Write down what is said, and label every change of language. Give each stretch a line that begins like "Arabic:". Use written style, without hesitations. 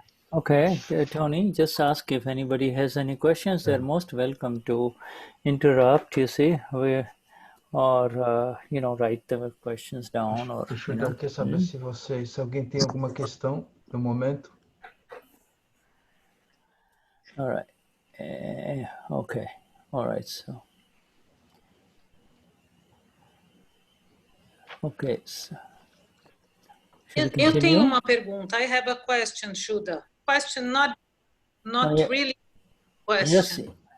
English: Okay, Tony, just ask if anybody has any questions. They're most welcome to interrupt, you see, or write the questions down. Or,
Portuguese: Shuddha, quer saber se alguém tem alguma questão no momento?
English: All right. Okay. All right. So. Okay. So.
Portuguese: Eu tenho uma pergunta.
English: I have a question, Shuddha. Question, not really question.